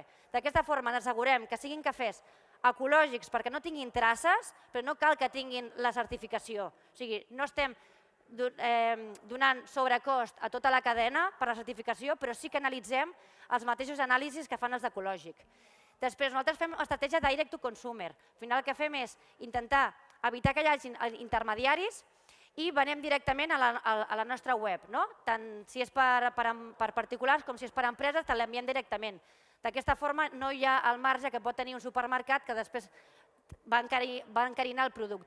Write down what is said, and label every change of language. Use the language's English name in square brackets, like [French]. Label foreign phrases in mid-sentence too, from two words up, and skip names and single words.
[Catalan] D'aquesta forma ens assegurem que siguin cafès ecològics perquè no tinguin traces, però no cal que tinguin la certificació. O sigui, no estem donant sobrecost a tota la cadena per la certificació, però sí que analitzem els mateixos anàlisis que fan els d'ecològic. Després, nosaltres fem estratègia [English] direct to consumer. [Catalan] Al final el que fem és intentar evitar que hi hagi intermediaris i venem directament a la nostra web. Tant si és per particulars com si és per empreses, te l'enviem directament. D'aquesta forma no hi ha el marge que pot tenir un supermercat que després va encarinar el producte.